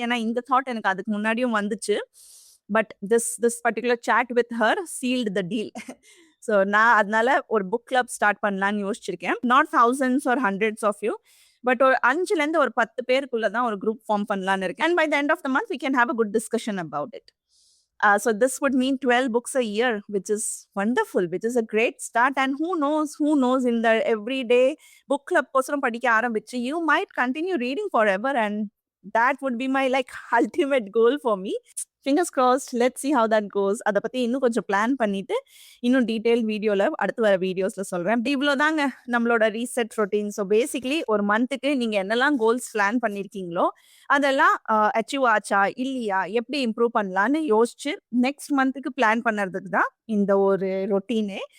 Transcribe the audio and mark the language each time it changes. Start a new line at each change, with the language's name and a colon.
Tamil: ஏன்னா இந்த தாட் எனக்கு அதுக்கு முன்னாடியும் வந்துச்சு.
English: But this particular chat with her sealed the deal.
Tamil: So நான் அதனால ஒரு புக் கிளப் ஸ்டார்ட் பண்ணலான்னு யோசிச்சிருக்கேன்.
English: not thousands or hundreds of you,
Tamil: but ஒரு 5லேருந்து ஒரு 10 பேருக்குள்ள தான் ஒரு குரூப் ஃபார்ம் பண்ணலான்னு இருக்கேன்.
English: And by the end of the month we can have a good discussion about it. So this would mean 12 books a year, which is wonderful, which is a great start. And who knows in the everyday book club
Tamil: kosaram padikka aarambichu
English: you might continue reading forever, and that would be my like ultimate goal for me. Fingers crossed. Let's see how that goes.
Tamil: அதை பத்தி இன்னும் கொஞ்சம் plan பண்ணிட்டு இன்னும் detail வீடியோல அடுத்து வர வீடியோஸ்ல சொல்றேன். இவ்வளவுதாங்க நம்மளோட ரீசெட் ரொட்டீன். ஸோ பேசிக்லி ஒரு மந்த்துக்கு நீங்க என்னெல்லாம் கோல்ஸ் பிளான் பண்ணிருக்கீங்களோ அதெல்லாம் அச்சீவ் ஆச்சா இல்லையா, எப்படி இம்ப்ரூவ் பண்ணலான்னு யோசிச்சு நெக்ஸ்ட் மந்த்துக்கு பிளான் பண்ணுறதுக்கு தான் இந்த ஒரு ரொட்டீனே.